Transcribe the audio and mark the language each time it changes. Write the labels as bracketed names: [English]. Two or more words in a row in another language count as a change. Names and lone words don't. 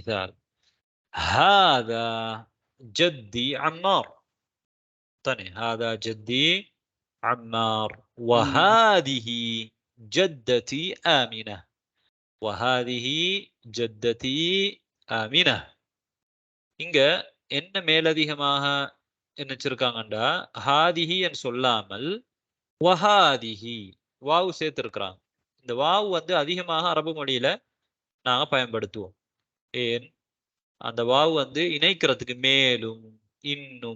[Arabic] هذا جدي عمار. ثاني هذا جدي عمار. وهذه جدتي آمنة. وهذه جدتي آمنة. [Tamil] இங்க என்ன மேலதிகமாக என்ன வச்சிருக்காங்கண்டா ஹாதிஹி என்று சொல்லாமல் வஹாதிஹி வாவு சேர்த்திருக்கிறாங்க. இந்த வாவு வந்து அதிகமாக அரபு மொழியில நாங்க பயன்படுத்துவோம். ஏன் அந்த வாவு வந்து இணைக்கிறதுக்கு மேலும் இன்னும்.